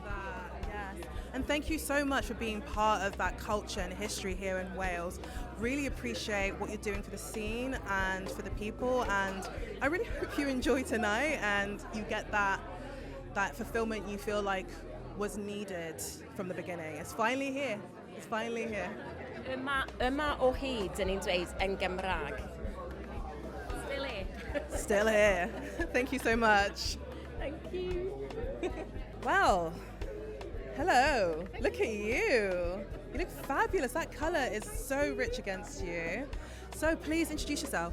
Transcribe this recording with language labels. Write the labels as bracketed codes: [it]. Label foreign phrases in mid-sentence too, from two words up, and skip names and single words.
[en] And thank you so much for being part of that culture and history here in Wales. Really appreciate what you're doing for the scene and for the people, and I really hope you enjoy tonight and you get that fulfillment you feel like was needed from the beginning. It's finally here. It's finally here. [cy] Yma o hyd yn ein dweud yn Gymraeg. [en] Still here. Still here. Thank you so much. Thank you. Well, hello. Look at you. You look fabulous. That colour is so rich against you. So please introduce yourself.